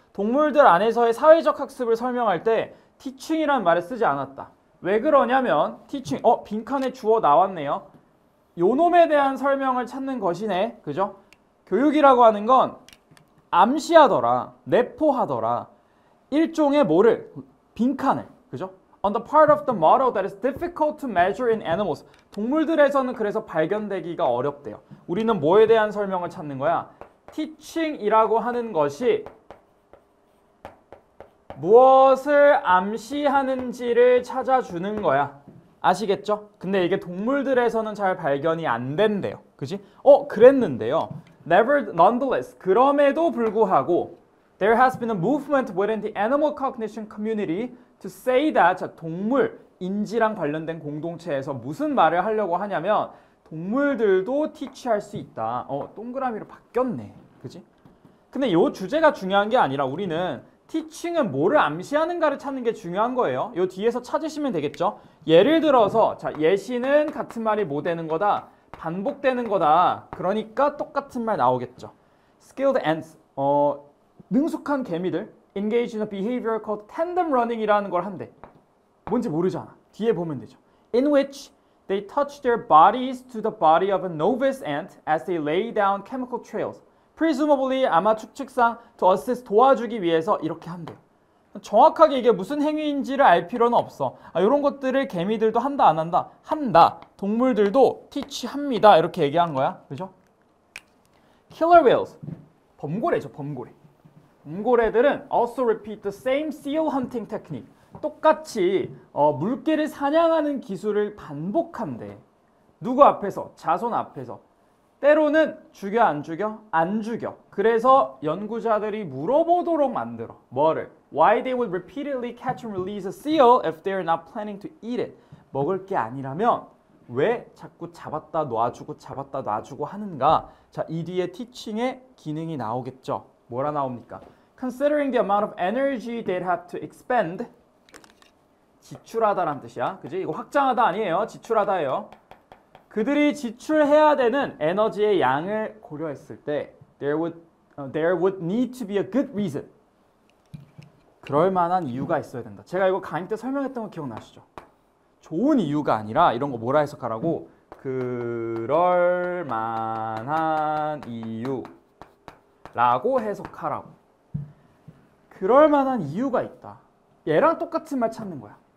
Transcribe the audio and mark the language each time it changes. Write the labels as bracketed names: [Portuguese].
[Korean] 동물들 안에서의 사회적 학습을 설명할 때 teaching이라는 말을 쓰지 않았다. 왜 그러냐면 teaching, 빈칸에 주어 나왔네요. 요놈에 대한 설명을 찾는 것이네. 그죠? 교육이라고 하는 건 암시하더라, 내포하더라. 일종의 뭐를? 빈칸을. 그죠? [English] On the part of the model that is difficult to measure in animals. [Korean] 동물들에서는 그래서 발견되기가 어렵대요. 우리는 뭐에 대한 설명을 찾는 거야? teaching이라고 하는 것이 무엇을 암시하는지를 찾아주는 거야. 아시겠죠? 근데 이게 동물들에서는 잘 발견이 안 된대요. 그지? 그랬는데요. [English] Nonetheless, [Korean] 그럼에도 불구하고 [English] there has been a movement within the animal cognition community to say that [Korean] 자, 동물, 인지랑 관련된 공동체에서 무슨 말을 하려고 하냐면 동물들도 teach할 수 있다. 동그라미로 바뀌었네. 그지? 근데 이 주제가 중요한 게 아니라 우리는 teaching은 뭐를 암시하는가를 찾는 게 중요한 거예요. 이 뒤에서 찾으시면 되겠죠. 예를 들어서 자, 예시는 같은 말이 뭐 되는 거다? 반복되는 거다. 그러니까 똑같은 말 나오겠죠. [English] Skilled ants, [Korean] 능숙한 개미들 [English] engage in a behavior called tandem running이라는 걸 한대. [Korean] 뭔지 모르잖아. 뒤에 보면 되죠. [English] In which they touch their bodies to the body of a novice ant as they lay down chemical trails. Presumably [Korean] 아마 추측상 [English] to assist [Korean] 도와주기 위해서 이렇게 한대요. 정확하게 이게 무슨 행위인지를 알 필요는 없어. 이런 것들을 개미들도 한다 안 한다? 한다. 동물들도 teach합니다. 이렇게 얘기한 거야. 그죠? [English] Killer whales. [Korean] 범고래죠. 범고래. 범고래들은 [English] also repeat the same seal hunting technique. [Korean] 똑같이 물개를 사냥하는 기술을 반복한대. 누구 앞에서? 자손 앞에서. 때로는 죽여 안 죽여? 안 죽여. 그래서 연구자들이 물어보도록 만들어. 뭐를? [English] Why they would repeatedly catch and release a seal if they are not planning to eat it. [Korean] 먹을 게 아니라면 왜 자꾸 잡았다 놔주고 잡았다 놔주고 하는가? 자, 이 뒤에 teaching의 기능이 나오겠죠. 뭐라 나옵니까? [English] Considering the amount of energy they'd have to expend. [Korean] 지출하다라는 뜻이야. 그지? 이거 확장하다 아니에요. 지출하다예요. 그들이 지출해야 되는 에너지의 양을 고려했을 때 [English] there would need to be a good reason. [Korean] 그럴 만한 이유가 있어야 된다. 제가 이거 강의 때 설명했던 거 기억나시죠? 좋은 이유가 아니라 이런 거 뭐라 해석하라고? 그럴 만한 이유라고 해석하라고. 그럴 만한 이유가 있다. 얘랑 똑같은 말 찾는 거야.